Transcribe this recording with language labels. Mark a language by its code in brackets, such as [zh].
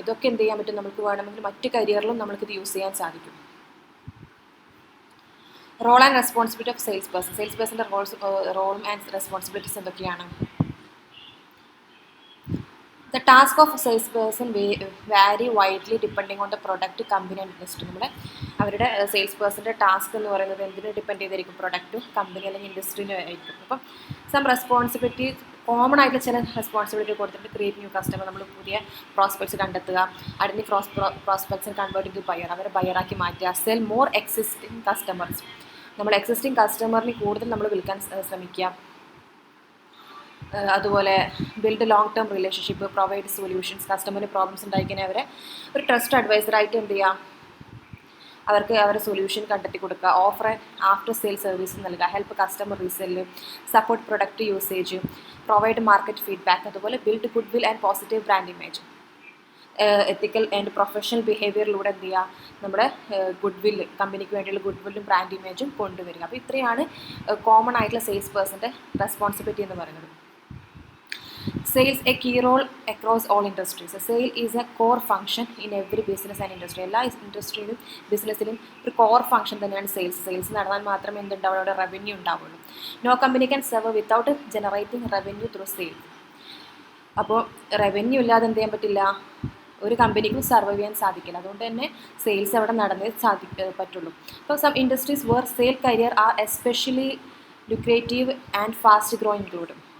[ml] ഇതൊക്കെ എന്ത് ചെയ്യാൻ പറ്റും, നമുക്ക് വേണമെങ്കിൽ മറ്റ് കരിയറിലും നമുക്കിത് യൂസ് ചെയ്യാൻ സാധിക്കും. Role and responsibility of sales പേഴ്സൻ്റെ റോളും ആൻഡ് റെസ്പോൺസിബിലിറ്റീസ് എന്തൊക്കെയാണ്? [en] The task of a salesperson vary widely depending on the product, company and industry. [ml] നമ്മുടെ അവരുടെ സെയിൽസ് പേഴ്സൻ്റെ ടാസ്ക് എന്ന് പറയുന്നത് എന്തിനെ ഡിപ്പെൻഡ് ചെയ്തിരിക്കും, പ്രൊഡക്റ്റും കമ്പനി അല്ലെങ്കിൽ ഇൻഡസ്ട്രീനെ ആയിരിക്കും. അപ്പം സം റെസ്പോൺസിബിലിറ്റി, കോമൺ ആയിട്ട് ചില റെസ്പോൺസിബിലിറ്റി കൊടുത്തിട്ട് [en] create new customer, [ml] നമ്മൾ പുതിയ പ്രോസ്പെക്ട്സ് കണ്ടെത്തുക, അതിന് പ്രോസ്പെക്ട്സിനെ കൺവേർട്ട് ചെയ്ത് ബയർ, അവരെ ബയറാക്കി മാറ്റുക. [en] sell more existing customers, [ml] നമ്മൾ എക്സിസ്റ്റിംഗ് കസ്റ്റമറിന് കൂടുതൽ നമ്മൾ വിൽക്കാൻ ശ്രമിക്കുക. അതുപോലെ [en] build long term relationship, provide solutions, [ml] കസ്റ്റമറിന് പ്രോബ്ലംസ് ഉണ്ടായിക്കഴിഞ്ഞാൽ അവരെ ഒരു ട്രസ്റ്റ് അഡ്വൈസറായിട്ട് എന്ത് ചെയ്യുക, അവർക്ക് അവരുടെ സൊല്യൂഷൻ കണ്ടെത്തി കൊടുക്കുക. [en] offer after sale service [ml] നൽകുക, [en] Help customer resell, support product usage, provide market feedback. [ml] അതുപോലെ [en] build goodwill and positive brand image, [ml] ethical and professional ബിഹേവിയറിലൂടെ എന്ത് ചെയ്യുക, നമ്മുടെ ഗുഡ് വില്ല്, കമ്പനിക്ക് വേണ്ടിയുള്ള ഗുഡ് വില്ലും ബ്രാൻഡ് ഇമേജും കൊണ്ടുവരിക. അപ്പോൾ ഇത്രയാണ് കോമൺ ആയിട്ടുള്ള സെയിൽസ് പേഴ്സൻ്റെ റെസ്പോൺസിബിലിറ്റി എന്ന് പറയുന്നത്. [en] Sales a key role across all industries. Sale is a core function in every business and industry. [ml] എല്ലാ ഇൻഡസ്ട്രിയിലും ബിസിനസ്സിലും ഒരു കോർ ഫംഗ്ഷൻ തന്നെയാണ് സെയിൽസ് നടന്നാൽ മാത്രമേ എന്തുണ്ടാവുള്ളൂ, അവിടെ റവന്യൂ ഉണ്ടാവുള്ളൂ. [en] No company can serve without generating revenue through sales. [ml] അപ്പോൾ റവന്യൂ ഇല്ലാതെ എന്ത് ചെയ്യാൻ പറ്റില്ല, ഒരു കമ്പനിക്കും സർവൈവ് ചെയ്യാൻ സാധിക്കില്ല. അതുകൊണ്ട് തന്നെ സെയിൽസ് അവിടെ നടന്നേ പറ്റുള്ളൂ. അപ്പോൾ [en] Some industries where sale career are especially lucrative and fast grow include.